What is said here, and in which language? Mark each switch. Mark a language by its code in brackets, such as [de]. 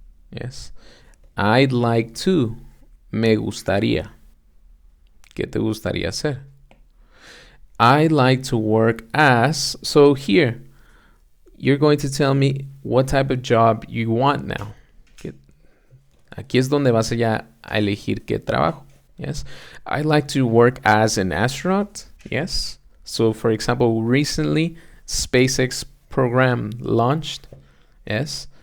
[en] Yes. I'd like to. [es] Me gustaría. ¿Qué te gustaría hacer? [en] I'd like to work as. So here, you're going to tell me what type of job you want now. [es] Aquí es donde vas ya a elegir qué trabajo. [en] Yes. I'd like to work as an astronaut. Yes. So, for example, recently, SpaceX program launched. Yes.